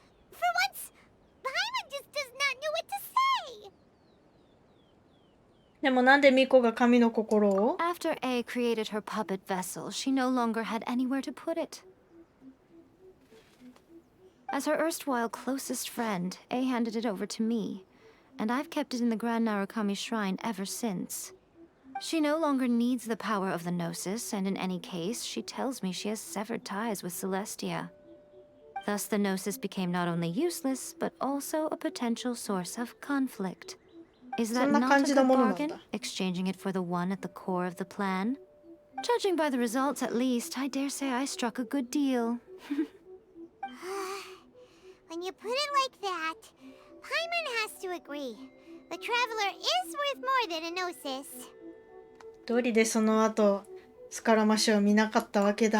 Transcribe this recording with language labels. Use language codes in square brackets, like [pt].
[en] For once, Paimon just does not know what to say. [ja] でもなんでミコが神の心を？ [en] After A created her puppet vessel, she no longer had anywhere to put it. As her erstwhile closest friend, A handed it over to me, and I've kept it in the Grand Narukami Shrine ever since. She no longer needs the power of the Gnosis, and in any case, she tells me she has severed ties with Celestia. Thus, the Gnosis became not only useless, but also a potential source of conflict. Is that not a good bargain, exchanging it for the one at the core of the plan? Judging by the results, at least, I dare say I struck a good deal. When you put it like that, Paimon has to agree. The Traveler is worth more than a Gnosis. [ja] どうりでその後スカラマシを見なかったわけだ。